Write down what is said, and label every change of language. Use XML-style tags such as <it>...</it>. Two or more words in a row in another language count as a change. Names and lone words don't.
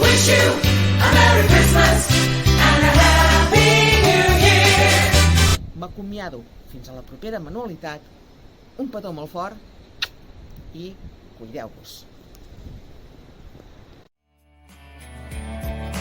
<en>you a Merry Christmas and a Happy New Year.</en> <ca>M'acomiado fins a la propera manualitat, un petó molt fort i cuideu-vos.</ca>